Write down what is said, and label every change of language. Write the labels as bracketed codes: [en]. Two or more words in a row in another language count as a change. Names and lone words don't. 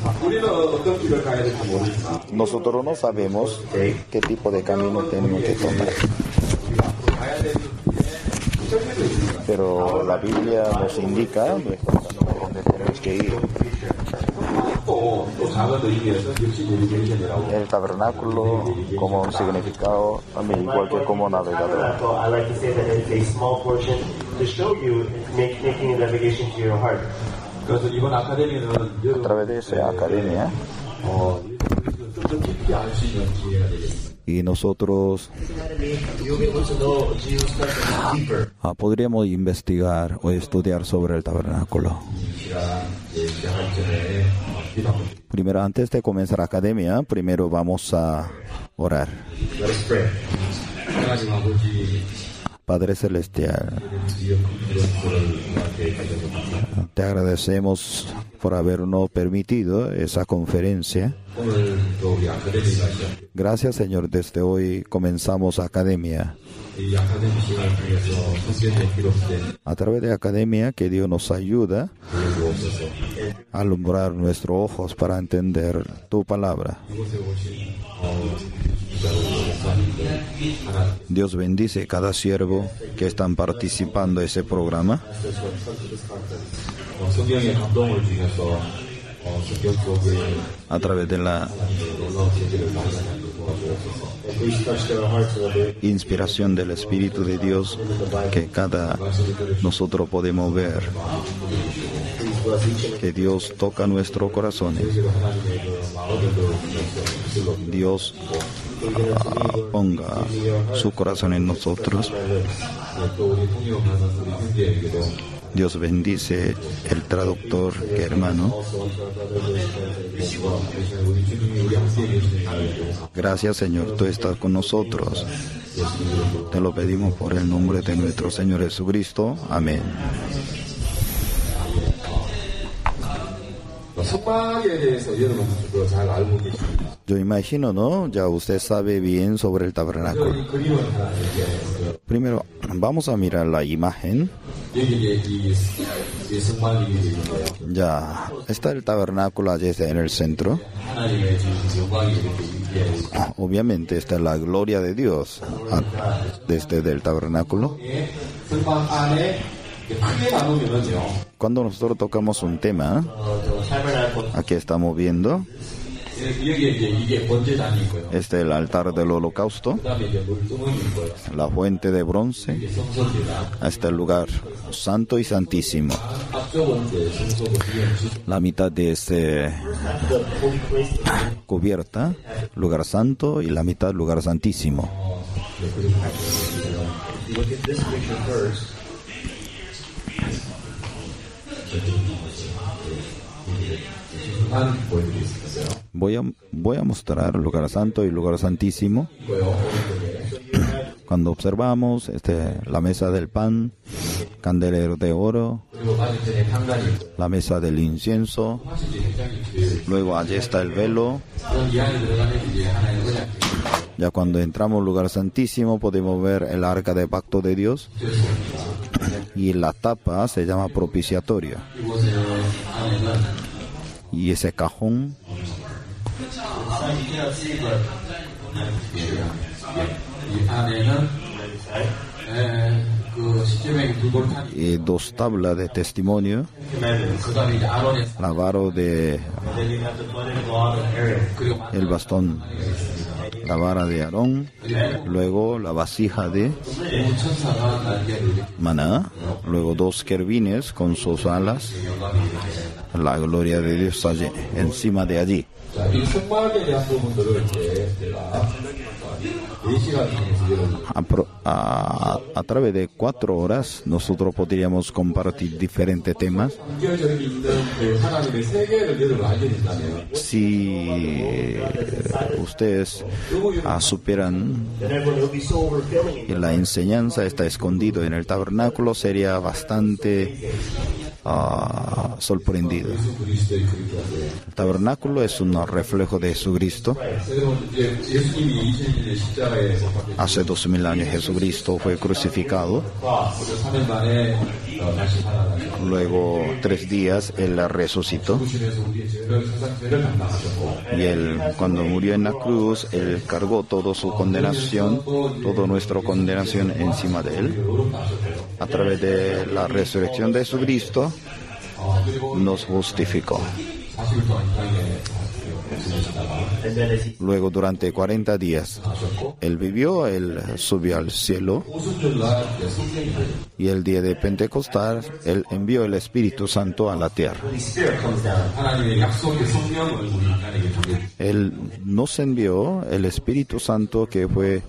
[es] Nosotros no sabemos qué tipo de camino tenemos que tomar, pero la Biblia nos indica dónde tenemos que ir. El tabernáculo como un significado también igual que como navegador. [en] I like to say that it's a small portion to show you making a navigation to your heart. [ko] 그래서 이번 아카데미는 [es] A través de esa academia [ko] 좀더 깊이 알 수 있는 기회가 되겠습니다. [es] y nosotros [en] You'll be able to know Jesus Christ deeper. [es] podríamos investigar o estudiar sobre el tabernáculo. [ko] 시작하기 전에 기도합니다. [es] Primero, antes de comenzar la academia, primero vamos a orar. [en] Let us pray. [ko] 하나님 아버지, [es] Padre Celestial, te agradecemos por habernos permitido esa conferencia. [ko] 오늘도 우리 아카데미가 시작. [es] Gracias, Señor. Desde hoy comenzamos academia. [ko] 이 아카데미 시간을 통해서 성경에 기록된 [es] A través de academia, que Dios nos ayuda [ko] 주옵소서. [es] a alumbrar nuestros ojos para entender tu palabra. [ko] 이곳에 오신 기자로 목사님들 하나 [es] Dios bendice cada siervo que están participando en ese programa. [ko] 성경의 감동을 주셔서 성경 속에 [es] A través de la [ko] 놀라운 계기를 발견하게 도와주옵소서. [en] Please touch their hearts with it. [es] inspiración del Espíritu de Dios que cada nosotros podemos ver, [en] Please bless each and [es] que Dios toca nuestros corazones. [ko] 하나님의 그 마음들도 주셔서 [es] Dios ponga su corazón en nosotros. [ko] 또 우리 통역하는 우리 형제에게도 [es] Dios bendice el traductor hermano. [ko] 우리 주님이 우리 함께 계시는 하나님께 [es] Gracias, Señor, tú estás con nosotros. Te lo pedimos por el nombre de nuestro Señor Jesucristo. Amén. [ko] 성막에 대해서 여러분들도 잘 알고 계십니다. [es] Yo imagino, ¿no? Ya usted sabe bien sobre el tabernáculo. [ko] 이 그림을 하나 이렇게 [es] Primero, vamos a mirar la imagen. [ko] 여기에 이 성막이 있는데요. [es] Ya está el tabernáculo allí en el centro. [ko] 하나님의 지금 영광이 이렇게 위에 [es] Obviamente está la gloria de Dios desde el tabernáculo. [ko] 성막 안에 크게 나누면은요. [es] Cuando nosotros tocamos un tema, [en] the tabernacle. [es] aquí estamos viendo, [ko] 여기에 이제 이게 번제단이 있고요. [es] este es el altar del holocausto, [ko] 그다음에 이제 물두멍이 있고요. [es] la fuente de bronce, [ko] 이게 성소입니다. [es] este el lugar santo y santísimo. [ko] 앞쪽은 이제 성소고 뒤에는 지금 [es] La mitad de este [en] The holy place. [es] cubierta, lugar santo, y la mitad lugar santísimo. [en] If you look at this picture first, [ko] 한 보여드리겠습니다. [es] Voy a mostrar lugar santo y lugar santísimo. Cuando observamos la mesa del pan, candelero de oro, [ko] 그리고 맞은편에 향단이 있고요. [es] la mesa del incienso, [ko] 사실 이제 굉장히 [es] luego allí está el velo. [ko] 그런 이 안에 들어가면 이제 하나의 언약 [es] Ya cuando entramos al lugar santísimo podemos ver el arca de pacto de Dios y la tapa se llama propiciatorio. [ko] 이곳에 안에는 [es] Y ese cajón [ko] 이 안에는 그 십계명의 두 돌판이 [es] y dos tablas de testimonio, [ko] 그다음에 이제 아론의 [es] la vara de [en] then you have the budded rod of Aaron. [ko] 그리고 [es] el bastón, la vara de Aarón, luego la vasija de [ko] 천사가 날개를 이렇게 [es] Maná, luego dos querubines con sus alas, la gloria de Dios allí, encima de allí. [ko] 자, 이 성막에 대한 부분들을 이제 제가 4시간 통해서 [es] A través de 4 horas nosotros podríamos compartir diferentes temas. [ko] 연결점이 있는 그 하나님의 세계를 여러분 알게 된다면 [es] Si ustedes supieran [en] Then everyone will be so overfilling. [es] que la enseñanza está escondida en el tabernáculo, sería bastante sorprendido. [ko] 그리스도의 그림자고요. [es] El tabernáculo es un reflejo de Jesucristo. [ko] 여러분 이제 예수님이 2000년에 십자가에 못 박혀 [es] Hace 2000 años Jesucristo fue crucificado. [ko] 3일 만에 다시 살아나셨고 [es] Luego 3 días Él resucitó. [ko] 주님께서 우리의 죄를 세상 죄를 담당하셨고 [es] Y Él, cuando murió en la cruz, Él cargó toda su condenación, toda nuestra condenación encima de Él. A través de la resurrección de Jesucristo, nos justificó. [ko] 40일 동안 이 땅에 [en] And then as he [es] Luego, durante 40 días, él vivió, él subió al cielo. [ko] 오순절날 성령이 [es] Y el día de Pentecostés, él envió el Espíritu Santo a la tierra. [en] Holy Spirit comes down. [ko] 하나님의 약속의 성령을 우리 인간에게 주게 됩니다. [es] Él nos envió el Espíritu Santo que fue,